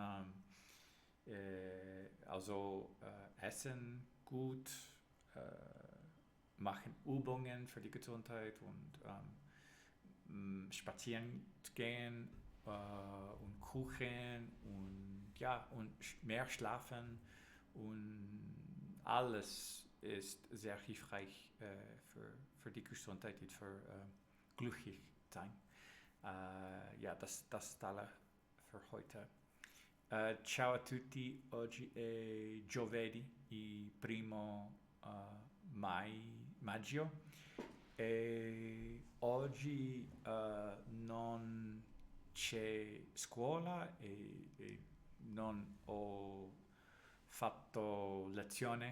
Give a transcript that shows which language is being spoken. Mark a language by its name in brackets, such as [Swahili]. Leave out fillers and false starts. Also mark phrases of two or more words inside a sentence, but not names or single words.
[German] Also essen gut, machen Übungen für die Gesundheit und spazieren gehen und Kuchen und ja und mehr schlafen und alles ist sehr hilfreich für die Gesundheit und für glücklich sein. Ja, das ist alles für heute. [Italian] Ciao a tutti, oggi è giovedì, il primo maggio e oggi non c'è scuola e non ho fatto lezione,